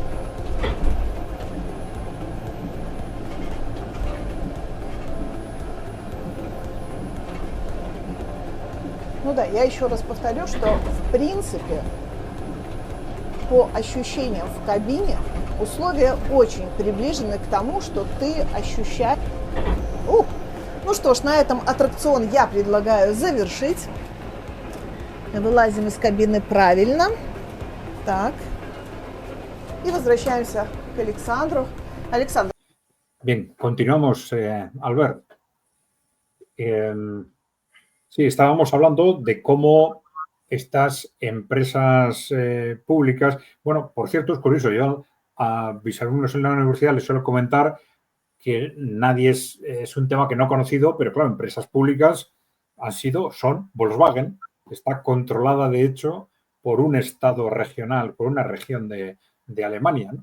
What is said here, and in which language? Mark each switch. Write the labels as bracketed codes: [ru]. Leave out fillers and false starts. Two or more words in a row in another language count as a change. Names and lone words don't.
[ru] Ну да, я еще раз повторю, что в принципе по ощущениям в кабине условия очень приближены к тому, что ты ощущаешь. Ну что ж, на этом аттракцион я предлагаю завершить. Вылазим из кабины правильно. Так. И возвращаемся к Александру. Александр. [es] Bien, continuamos, Albert. Sí, estábamos hablando de cómo estas empresas públicas, bueno, por cierto, es curioso, yo a mis alumnos en la universidad les suelo comentar que nadie es un tema que no he conocido, pero claro, empresas públicas son Volkswagen, que está controlada de hecho por un estado regional, por una región de Alemania, ¿no?